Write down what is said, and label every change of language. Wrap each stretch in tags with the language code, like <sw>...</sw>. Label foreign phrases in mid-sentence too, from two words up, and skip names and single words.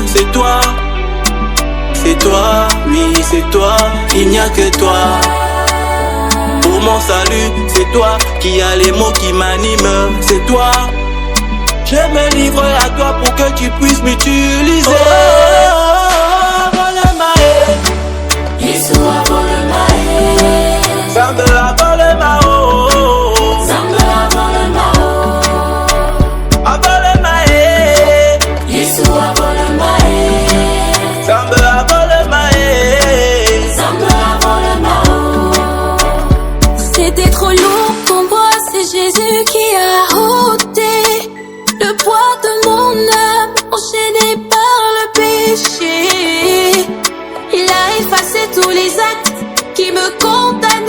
<fr>C'est toi, oui c'est toi, il n'y a que toi. Pour mon salut, c'est toi qui as les mots qui m'animent. C'est toi, je me livre à toi pour que tu puisses m'utiliser.</fr> <ewo>Zambe avole mao, Zambe avole mao, avole mae, Yesu avole mae, Zambe avole mae, Zambe avole mao.</ewo> <fr>C'était trop lourd pour moi, c'est Jésus qui a ôté le poids de mon âme, enchaîné par le péché. Il a effacé tous les actes qui me condamnait.</fr>